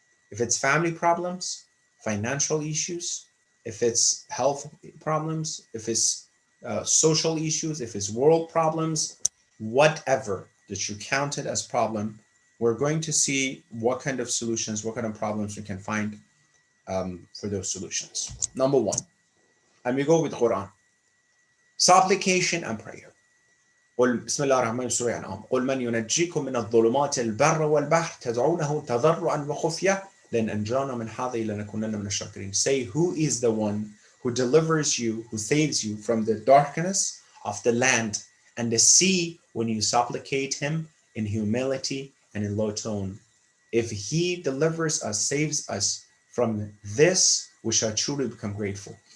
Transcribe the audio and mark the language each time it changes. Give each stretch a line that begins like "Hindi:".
English: If it's family problems, financial issues, if it's health problems, if it's social issues, if it's world problems, whatever that you counted as problem, we're going to see what kind of solutions, what kind of problems we can find for those solutions. Number one, and we go with Quran. Supplication and prayer.
Arabic: قل بسم الله الرحمن الرحيم سورة الأنعام قل من ينجيكم من الظلمات البر والبحر تدعونه تضرعا وخفية لئن أنجانا من هذه لنكونن من الشاكرين.
English: Say, who is the one who delivers you, who saves you from the darkness of the land and the sea when you supplicate him in humility and in low tone? If he delivers us, saves us from this, we shall truly become grateful.